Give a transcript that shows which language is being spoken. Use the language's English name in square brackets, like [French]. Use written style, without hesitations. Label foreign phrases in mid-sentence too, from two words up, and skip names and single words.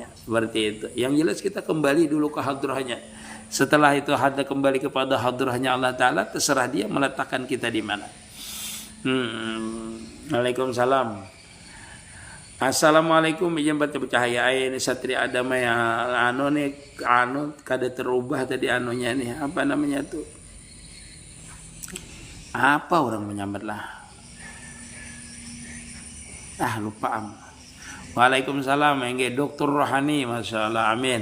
[Indonesian] Seperti itu. Yang jelas kita kembali dulu ke hadrahnya. Setelah itu kembali kepada hadrahnya Allah Ta'ala, terserah dia meletakkan kita di mana. Waalaikumsalam. Assalamualaikum izin baca cahaya ini satria adama yang kada terubah tadi anunya nih, apa namanya tuh, [Banjar] apa orang menyambat lah, [Indonesian] lupa. Waalaikumsalam engge Dokter Rohani, [Arabic] masya Allah, [Indonesian] amin.